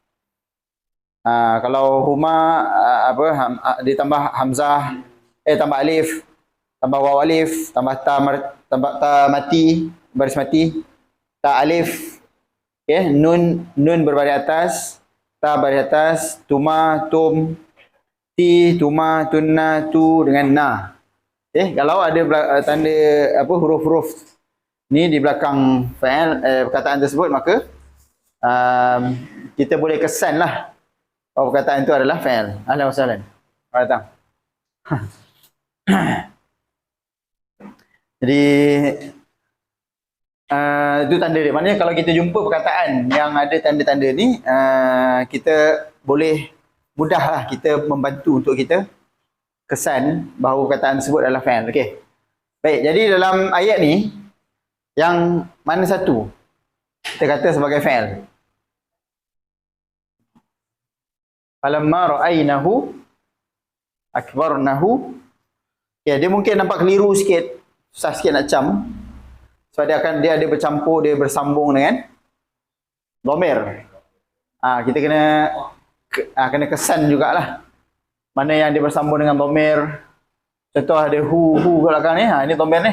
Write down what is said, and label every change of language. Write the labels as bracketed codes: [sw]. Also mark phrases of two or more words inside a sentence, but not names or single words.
[ms] Kalau huma ditambah hamzah, tambah alif, tambah waw alif, tambah ta mati, baris mati, ta alif, okay, nun berbaris atas, ta baris atas, [ar] تما، تم، ت، تما، تنّ, [ms] tu dengan na. Okay, kalau ada tanda huruf-huruf ni di belakang fa'il perkataan tersebut, maka kita boleh kesan lah perkataan itu adalah fa'il. [ar] أهلا وسهلا. [ms] Selamat datang. Jadi itu tanda dia. Maknanya kalau kita jumpa perkataan yang ada tanda-tanda ni, kita boleh mudahlah kita membantu untuk kita kesan bahawa perkataan tersebut adalah fa'il. Okey. Baik, jadi dalam ayat ni yang mana satu kita kata sebagai fa'il? [ar] فلما رأينه أكبرنه. [ms] Ya, dia mungkin nampak keliru sikit, susah sikit nak cam. Sebab dia ada bercampur, dia bersambung dengan dhamir. Kita kena kesan jugalah. Mana yang dia bersambung dengan dhamir. Contoh ada hu ke belakang ni, ini dhamir ni.